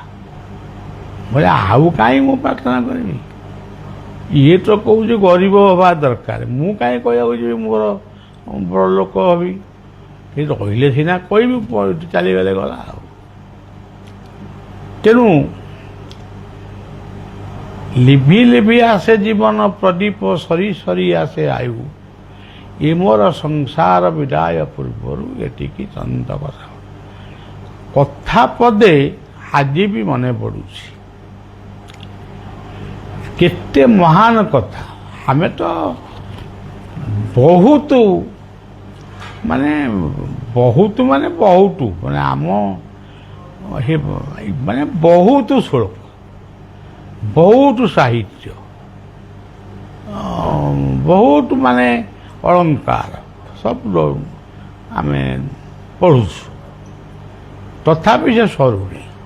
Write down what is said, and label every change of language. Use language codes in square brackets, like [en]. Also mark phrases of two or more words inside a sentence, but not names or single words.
[or] ବୋଲେ ଆଉ କାହିଁ ମୁଁ ପ୍ରାର୍ଥନା କରିବି? ଇଏ ତ କହୁଛି ଗରିବ ହେବା ଦରକାର, ମୁଁ କାହିଁ କହିବାକୁ ଯିବି ମୋର ବଡ଼ ଲୋକ ହେବି? ଏ ରହିଲେ ସିନା କହିବି, ଚାଲିଗଲେ ଗଲା ଆଉ। ତେଣୁ ଲିଭି ଲିଭି ଆସେ ଜୀବନ ପ୍ରଦୀପ ସରି ସରି ଆସେ ଆୟୁ, ଏ ମୋର ସଂସାର ବିଦାୟ ପୂର୍ବରୁ ଏତିକି ଚନ୍ଦ କଥା। କଥା ପଦେ ଆଜି ବି ମନେ ପଡ଼ୁଛି। କେତେ ମହାନ କଥା। ଆମେ ତ ବହୁତ ମାନେ ଆମ ମାନେ ବହୁତ ଶ୍ଳୋକ, ବହୁତ ସାହିତ୍ୟ, ବହୁତ ମାନେ ଅଳଙ୍କାର ସବୁ ଆମେ ପଢ଼ୁଛୁ, ତଥାପି ସେ ସରୁନି।